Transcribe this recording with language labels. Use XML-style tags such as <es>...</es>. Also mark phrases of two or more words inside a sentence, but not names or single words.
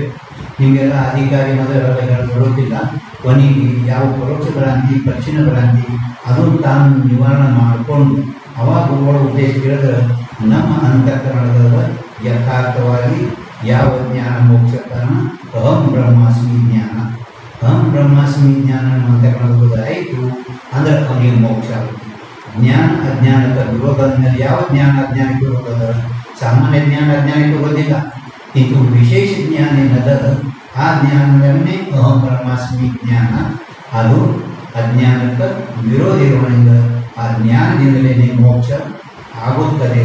<kn>ನಿಮಗೆಲ್ಲ ಅಧಿಕಾರಿ ಮೊದಲೆಲ್ಲ ಬರೋದಿಲ್ಲ. ಕೊನೆಗೆ ಯಾವ ಪರೋಕ್ಷ ಭ್ರಾಂತಿ ಪಶ್ಚಿಮ ಭ್ರಾಂತಿ ಅದು ತಾನು ನಿವಾರಣೆ ಮಾಡಿಕೊಂಡು ಅವಾಗ ಗುರುಗಳ ಉದ್ದೇಶ ಹೇಳಿದ್ರೆ ನಮ್ಮ ಅಂತಃಕರಣದ ಯಥಾರ್ಥವಾಗಿ ಯಾವ ಜ್ಞಾನ ಮೋಕ್ಷ ಕಾರಣ</kn> <sa>ಅಹಂ ಬ್ರಹ್ಮಾಸ್ಮಿ</sa> <kn>ಜ್ಞಾನ,</kn> <sa>ಅಹಂ ಬ್ರಹ್ಮಾಸ್ಮಿ</sa> <kn>ಜ್ಞಾನ ನಮ್ಮ ಅಂತಃಕರಣದ ಆಯಿತು ಅಂದ್ರೆ ಅವನಿಗೆ ಮೋಕ್ಷ ಆಗುತ್ತೆ. ಜ್ಞಾನ ಅಜ್ಞಾನದ ವಿರೋಧ ಮೇಲೆ ಯಾವ ಜ್ಞಾನ ಅಜ್ಞಾನಕ್ಕೆ ವಿರೋಧ, ಸಾಮಾನ್ಯ ಜ್ಞಾನ ಅಜ್ಞಾನಕ್ಕೆ ವಿರೋಧಿಲ್ಲ. ಇದು ವಿಶೇಷ ಜ್ಞಾನ ಏನದ ಆ ಜ್ಞಾನವನ್ನೇ</kn> <sa>ಅಹಂ ಬ್ರಹ್ಮಾಸ್ಮಿ</sa> <kn>ಜ್ಞಾನ, ಅದು ಅಜ್ಞಾನಕ್ಕೆ ವಿರೋಧ ಇರುವುದರಿಂದ ಆ ಜ್ಞಾನದಿಂದಲೇ ಮೋಕ್ಷ ಆಗುತ್ತದೆ.</kn>